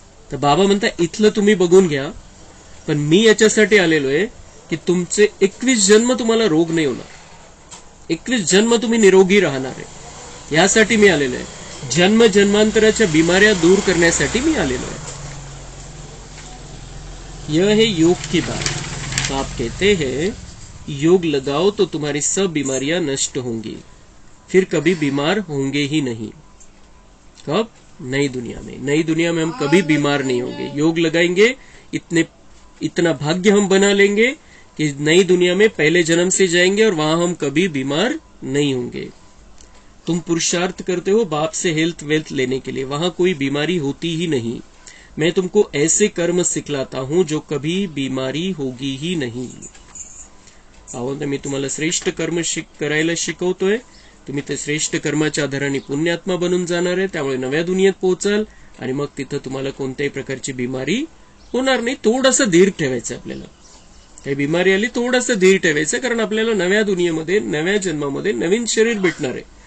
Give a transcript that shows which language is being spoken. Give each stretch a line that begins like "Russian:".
Marathi: तर बाबा म्हणता इथलं तुम्ही बघून घ्या, पण मी याच्यासाठी आलेलो आहे की तुमचे 21 जन्म तुम्हाला रोग नाही होणार, 21 जन्म तुम्ही निरोगी राहणार आहे, यासाठी मी आलेलो आहे. जन्म जन्मांतराच्या बिमाऱ्या दूर करण्यासाठी मी आलेलो आहे.
Hindi: यह है योग की बात. तो आप कहते हैं योग लगाओ तो तुम्हारी सब बीमारियां नष्ट होंगी, फिर कभी बीमार होंगे ही नहीं. कब? नई दुनिया में हम कभी बीमार नहीं होंगे. योग लगाएंगे, इतना भाग्य हम बना लेंगे कि नई दुनिया में पहले जन्म से जाएंगे और वहां हम कभी बीमार नहीं होंगे. तुम पुरुषार्थ करते हो बाप से हेल्थ वेल्थ लेने के लिए, वहां कोई बीमारी होती ही नहीं. मैं तुमको ऐसे कर्म सिखलाता हूं जो कभी बीमारी होगी ही नहीं.
Marathi: मी तुम्हाला श्रेष्ठ कर्म करायला शिकवतोय. तुम्ही ते श्रेष्ठ कर्माच्या आधाराने पुण्यात्मा बनून जाणार आहे. त्यामुळे नव्या दुनियेत पोहोचाल आणि मग तिथं तुम्हाला कोणत्याही प्रकारची बिमारी होणार नाही. थोडंसं धीर ठेवायचं आपल्याला. काही बिमारी आली थोडंसं धीर ठेवायचं, कारण आपल्याला नव्या दुनियेमध्ये नव्या जन्मामध्ये नवीन शरीर भेटणार आहे.